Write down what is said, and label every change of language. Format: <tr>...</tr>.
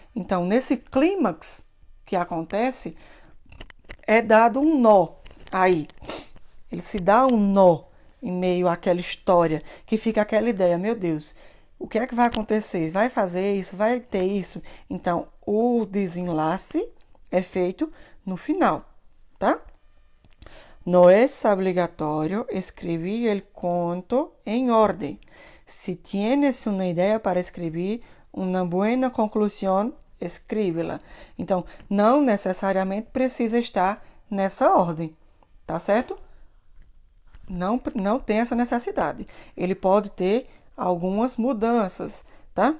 <pt>Então, nesse clímax que acontece, é dado um nó aí. Ele se dá um nó em meio àquela história, que fica aquela ideia, meu Deus, o que é que vai acontecer? Vai fazer isso? Vai ter isso? Então, o desenlace é feito no final, tá?</pt> <es>No es obligatorio escribir el</es> <pt>conto</pt> <es>en orden. Si tienes una idea para escribir</es> <pt>uma</pt> <es>buena</es> <pt>conclusão,</pt> <es>escríbela.</es> <pt>Então, não necessariamente precisa estar nessa ordem, tá certo? Não tem essa necessidade. Ele pode ter algumas mudanças, tá?</pt>